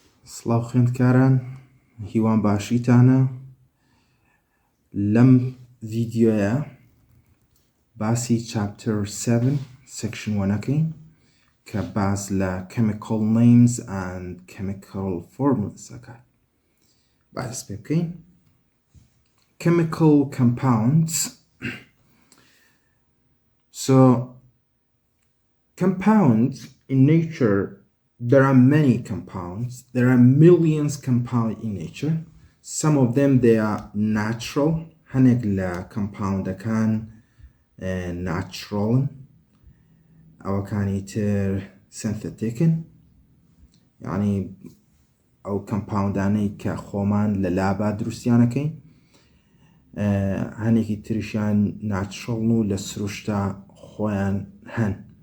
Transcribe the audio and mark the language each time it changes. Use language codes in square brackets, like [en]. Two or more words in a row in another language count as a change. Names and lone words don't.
[ckb] سڵاو خوێندکاران، هیوان باشیتانە. لەم ڤیدیۆیە باسی چاپتر 7 سێکشن 1ەکەین کە باس لە [en] chemical names and chemical formulas [ckb] ئەکات. باس پێ بکەین. [en] Chemical compounds. So compounds in nature, there are many compounds. There are millions compounds in nature. Some of them they are natural. [ckb] هەنێک لە [en] compoundەکان natural. [ckb] ئەوەکانی تر syntheticن. یعنی ئەو compoundانەی کە خۆمان لە لابا دروستیانەکەین. هەنێکی تریشیان natural و لە سروشتا خۆیان هەن.